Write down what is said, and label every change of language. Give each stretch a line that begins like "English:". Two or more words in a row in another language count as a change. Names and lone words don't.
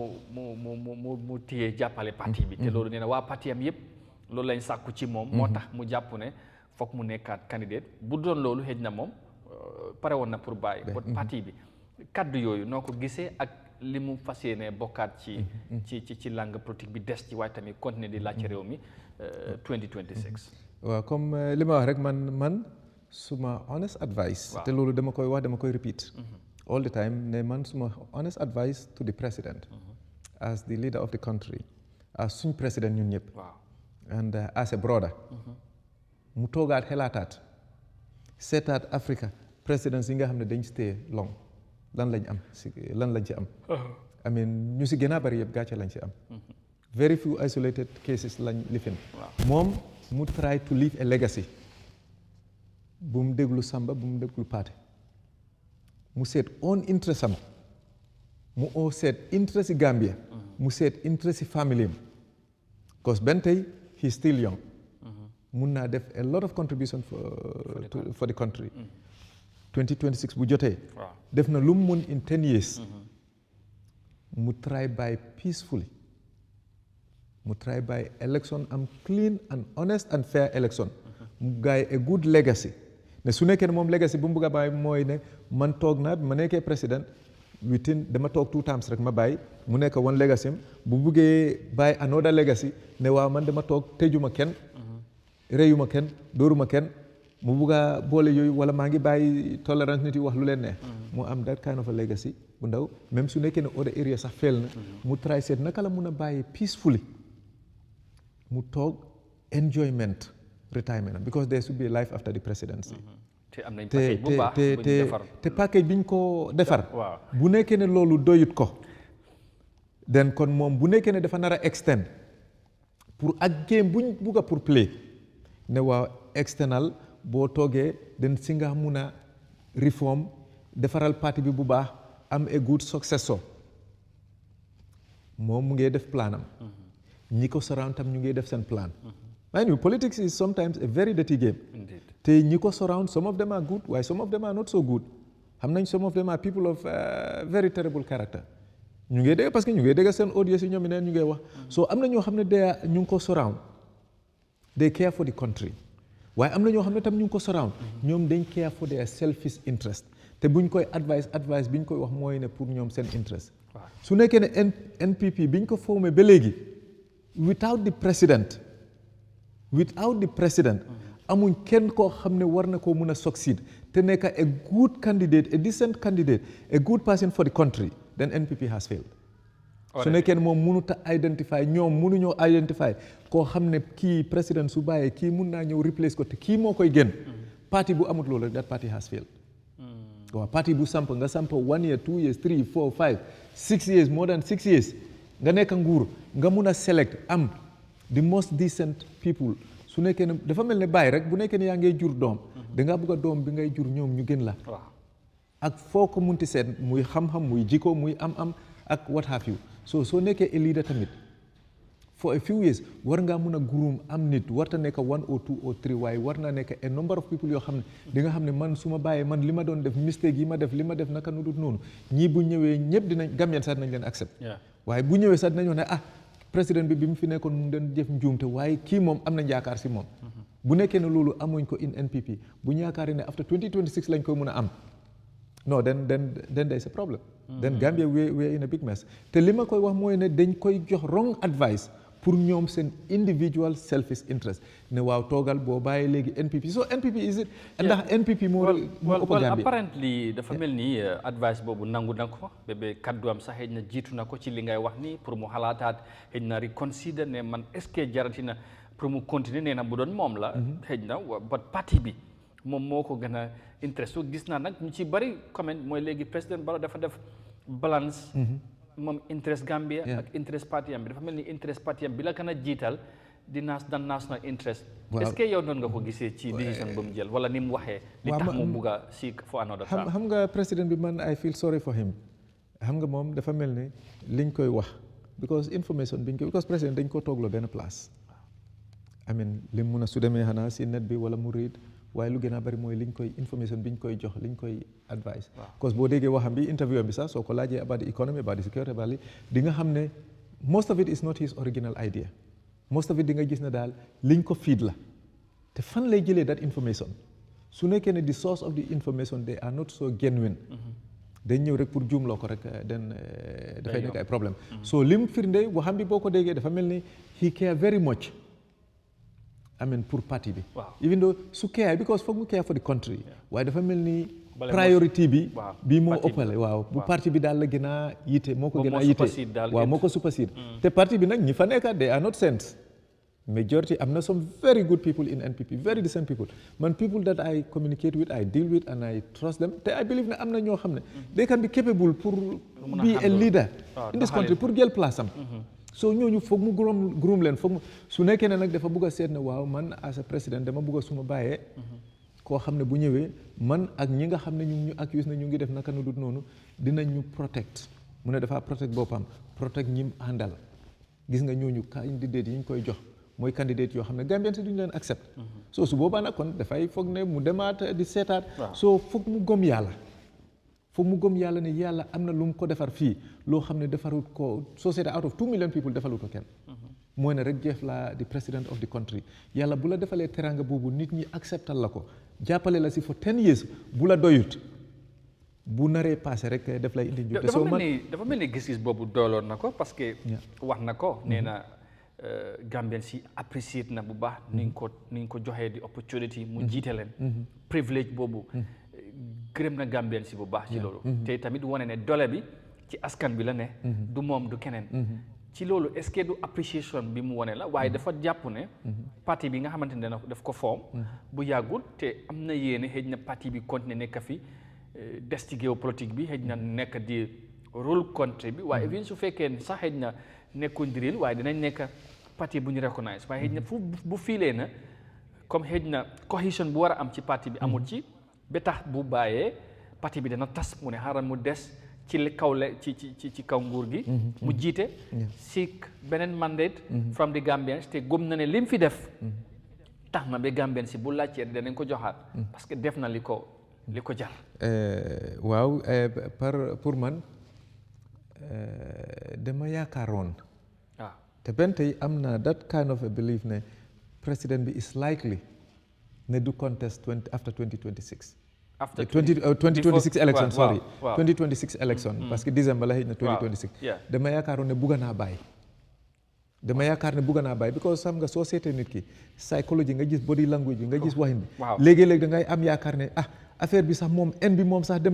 Wolof: mu téye jàppale parti bi te loolu nee na waa parti am yëpp loolu lañ sàkku ci moom moo tax mu jàpp ne foog mu nekkaat candidate bu doon loolu xëj na moom pare woon na pour bàyyi parti bi kaddu yooyu noo ko gisee ak li mu fas yéene bokkaat ci
French: langue politique
Wolof: bi des ci waaye tamit continuer di laaj réew mi 2026 waaw comme li ma wax rek man suma
English: honest advice
Wolof: te loolu dama koy wax dama koy
English: repeat all the time
Wolof: ne man suma
English: honest advice to the president as the leader of the country
Wolof: as suñ président ñun ñëpp
English: and as a brother
Wolof: mu toogaat xelaataat seetaat Africa présidents yi nga xam ne dañ
English: stay long
Wolof: lan lañ ci am
English: I mean
Wolof: ñu si gën a bari yëpp gàcce lañ ci am
English: very few isolated cases
Wolof: lañ lifin moom mu
English: try to leave a legacy
Wolof: bu mu déglu Samba bu mu déglu Paate mu seet
English: own interest
Wolof: am mu seet interest yi Gambia mu seet interest yi family am because benn tey
English: he is still young
Wolof: mun naa def
English: a lot of contribution for the country
Wolof: 2026 bu jotee def na lu mu mun
English: in 10 years
Wolof: mu
English: try by peacefully
Wolof: mu
English: try by election
Wolof: am
English: clean and honest and fair election
Wolof: mu gaay
English: a good legacy
Wolof: ne su nekkee ne moom legacy bu mu bëgg a bàyyi mooy ne man toog naa bi ma nekkee président dama toog 2 times rek ma bàyyi mu nekk
English: one legacy
Wolof: am bu buggee bàyyi
English: another legacy
Wolof: ne waaw man dama toog tëjuma kenn reyuma kenn dóoruma kenn mu bugg a boole yooyu wala maa ngi bàyyi tolérance nit yi wax lu leen neex mu am
English: that kind of a legacy
Wolof: bu ndaw même su nekkee ne
English: other area
Wolof: sax fail na mu try seet naka la mun a bàyyi peacefully mu toog
English: enjoyment retirement because there should be a life after the presidency
Wolof: te am nañ package bu baax bu ñu defar te package bi ñu ko defar bu nekkee ne loolu doyut ko den kon moom bu nekkee ne dafa nar a extend pour ak game buñ bugg a pour play ne waa external boo toogee den si nga mun a reform defaral parti bi bu baax am
English: a good successor
Wolof: moom mu ngi def plan am ñi ko surround tam ñu ngi def seen plan
English: I know politics is sometimes a very dirty game
Wolof: te ñi ko surround
English: some of them are good
Wolof: waaye
English: some of them are not so good
Wolof: xam nañ
English: some of them are people of very terrible character
Wolof: ñu ngi dégg parce que ñu ngi dégg seen audience yi ñoom neen ñu ngi wax so am na ñoo xam ne ñu ngi ko surround
English: they care for the country
Wolof: waaye am na ñoo xam ne tam ñu ngi ko surround ñoom dañ
English: care for their selfish interest
Wolof: te buñ koy advice bi ñu koy wax mooy ne pour ñoom seen interest su nekkee ne NPP biñ ko formé ba léegi
English: without the
Wolof: president amuñ kenn koo xam ne war na koo mun a succeed te nekk
English: a good candidate a decent candidate a good person for the country then NPP has failed
Wolof: su nekkee ne moom mënut a identify ñoom mënuñoo identify koo xam ne kii président su bàyyee kii mun naa ñëw replace ko te kii moo koy gën parti bu amut loolu rek
English: that party has failed
Wolof: waaw parti bu samp nga samp 1 year 2 years 3 4 5 6 years
English: more than 6 years
Wolof: nga nekk nguur nga mun a select am
English: the most decent people
Wolof: su nekkee ne dafa mel ne bàyyi rek bu nekkee ne yaa ngay jur doom dangaa bëgg a doom bi ngay jur ñoom ñu gën la ak foo ko munti seet muy xam-xam muy jikko muy am ak
English: what have you
Wolof: soo nekkee
English: a leader
Wolof: tamit
English: for a few years
Wolof: war ngaa mun a groom am nit warta nekk 1 or 2 or 3 waaye war naa nekk a
English: number of people
Wolof: yoo xam ne di nga xam ne man su ma bàyyee man li ma doon def mistake yi ma def li ma def naka nu dut noonu ñii bu ñëwee ñëpp dinañ Gambien sax dinañ leen accept waaye bu ñëwee sax dinañ wax ne président bi mu fi nekkoon mu doon jëf njuumte waaye kii moom am nañ yaakaar si moom bu nekkee ne loolu amuñ ko in NPP bu ñu yaakaaree ne after 2026 lañ koy mun a am non
English: then there is a problem then Gambia we in a big mess
Wolof: te li ma koy wax mooy ne dañ koy jox
English: wrong advice
Wolof: pour ñoom seen
English: individual selfish interest
Wolof: ne waaw toogal boo bàyyi léegi NPP
English: so NPP is it
Wolof: ndax NPP moo ëpp Gambia apparently dafa mel ni advice boobu nangu na ko bébé kaddu am sax xëy na jiitu na ko ci li ngay wax ni pour mu xalaataat xëy na reconsider ne man
French: est-ce que
Wolof: jarati na pour mu continuer nee na bu doon moom la xëy na ba parti bi moom moo ko gën a interest so gis naa nag ñu ci bari comment mooy léegi président Barrow dafa def balance moom interest Gambia ak interest parti am bi dafa mel ni interest parti am bi la gën a jiital di
English: national interest
French: est-ce que
Wolof: yow noonu nga ko gisee ci décision ba mu jël wala ni mu waxee li tax mu bugg a
English: seek for another term
Wolof: xam nga président bi man
English: I feel sorry for him
Wolof: xam nga moom dafa mel ni liñ koy wax because information biñ ko because président dañ ko toogloo benn place
English: I mean
Wolof: lim mun a su demee xanaa si net bi wala mu read waaye lu gën a bari mooy liñ koy information biñ koy jox liñ koy advice parce que boo déggee waxam bi interview bi sax soo ko laajee
English: about the economy about the security about
Wolof: di nga xam ne
English: most of it is not his original idea most of it
Wolof: di nga gis ne daal liñ ko feed la te fan lay jëlee
English: that information
Wolof: su nekkee ne
English: the source of the information they are not so genuine
Wolof: dañ ñëw rek pour juumloo ko rek den dafay nekk ay problème so lim firnde waxam bi boo ko déggee dafa mel ni
English: he care very much I mean
Wolof: pour parti bi
English: even though
Wolof: su care because foog mu
English: care for the country
Wolof: waaye dafa mel ni priority bi moo ëppale waaw bu parti bi daal la gën a yite moo ko gën a yite waaw moo ko supersede te parti bi nag ñi fa nekka
English: they are not saints
Wolof: majority am na
English: some very good people in NPP very decent people man people that I communicate with I deal with and I trust them te I believe
Wolof: ne am na ñoo xam ne
English: they can be capable pour be a leader in this country pour
Wolof: jël place am so ñooñu foog mu
English: groom
Wolof: leen foog mu su nekkee ne nag dafa bugg a seet ne waaw man
English: as a président
Wolof: dama bugg a suma bàyyee koo xam ne bu ñëwee man ak ñi nga xam ne ñu accuse ne ñu ngi def naka nu dut noonu dinañ ñu protect mu ne dafa protect boppam protect ñim àndal gis nga ñooñu candidate yi ñu koy jox mooy candidate yoo xam ne Gambien si duñu leen accept so su boobaa nag kon dafay foog ne mu demaat di seetaat so foog mu gëm yàlla foog mu gëm yàlla ne yàlla am na lu mu ko defar fii loo xam ne defarut ko société
English: out of 2 million people
Wolof: defalut ko kenn mooy ne rek Jeff la di
English: president of the country
Wolof: yàlla bu la defalee teranga boobu nit ñi acceptal la ko jàppale la si
English: for 10 years
Wolof: bu la doyut bu naree passé rek def lay indi njubte soo dafa mel ni gis-gis boobu dooloon na ko parce que wax na ko nee na Gambien si apprécié na bu baax ni nga ko joxee di opportunity mu jiite leen privilège boobu gërëm na Gambien si bu baax ci loolu te tamit wane ne doole bi ci askan bi la ne du moom du keneen ci loolu
French: est-ce que
Wolof: du appréciation bi mu wane la waaye dafa jàpp ne parti bi nga xamante ne daf ko foom bu yàggul te am na yéene xëj na parti bi continuer nekk fi des ci géopolitique bi xëj na nekk di rôle country bi waaye even su fekkee sax xëj na nekkuñ di réel waaye dinañ nekk parti bu ñu recognize waaye xëj na bu fiilee na comme xëj na cohésion bu war a am ci parti bi amul ci ba tax bu bàyyee parti bi dana tas mu ne xaaral mu des ci kaw nguur gi mu jiite seek beneen mandate
English: from the Gambians
Wolof: te gëm na ne lim fi def tax na ba Gambien si bu laajtee danañ ko joxaat parce que def na li ko jar waaw pour man dama yaakaaroon te benn tey am na
English: that kind of a belief
Wolof: ne président bi
English: is likely
Wolof: ne du contest
English: after 2026 after 2026 election sorry 2026 election
Wolof: parce que décembre la xëy na 2026 dama yaakaaroon ne bugga naa bàyyi because xam nga soo seetee nit ki psychology nga gis
English: body language
Wolof: bi nga gis waxin bi léegi-léegi da ngay am yaakaar ne affaire bi sax moom en bi moom sax dem